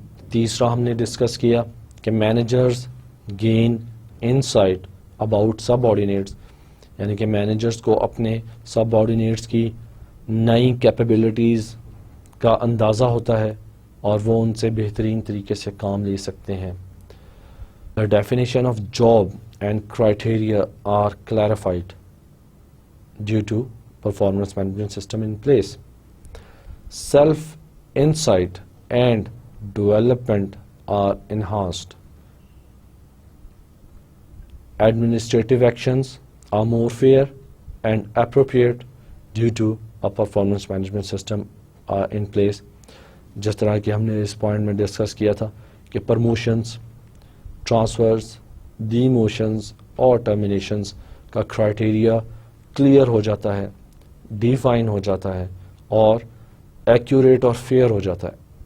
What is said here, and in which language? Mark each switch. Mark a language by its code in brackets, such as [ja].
[ur] تیسرا ہم نے ڈسکس کیا کہ [en] managers gain insight about subordinates, [ur] یعنی کہ مینیجرز کو اپنے سب آرڈینیٹس کی نئی کیپیبلٹیز کا اندازہ ہوتا ہے اور وہ ان سے بہترین طریقے سے کام لے سکتے ہیں. [en] The definition of job and criteria are clarified due to performance management system in place. Self-insight and development are enhanced. Administrative actions are more fair and appropriate due to a performance management system are in place. [ur] جس طرح کہ ہم نے اس point میں discuss کیا تھا کہ promotions, transfers, D motions اور ٹرمینیشنز کا کرائٹیریا کلیئر ہو جاتا ہے، ڈیفائن ہو جاتا ہے اور ایکوریٹ اور فیئر ہو جاتا ہے.